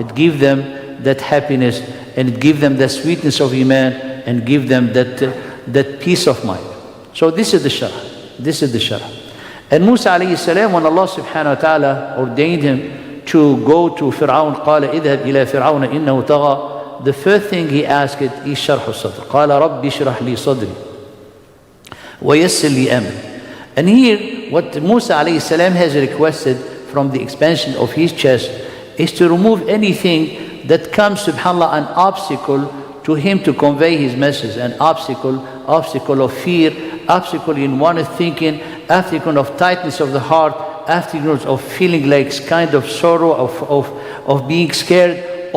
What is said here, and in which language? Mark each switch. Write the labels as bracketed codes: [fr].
[en] It gives them that happiness, and it gives them that sweetness of Iman, and give them that peace of mind. So this is the Sharh. This is the Sharh. And Musa alayhi salam, when Allah subhanahu wa ta'ala ordained him to go to Fir'aun, [ar] قال اذهب إلى فرعون إنه طغى. [en] the first thing he asked is [ar] شرح الصدر. قال رب اشرح لي صدري ويسر لي أمري. [en] And here, what Musa alayhi salam has requested from the expansion of his chest is to remove anything that comes, subhanAllah, an obstacle to him to convey his message, an obstacle of fear, obstacle in one's thinking, obstacle of tightness of the heart, obstacle of feeling like kind of sorrow, of being scared.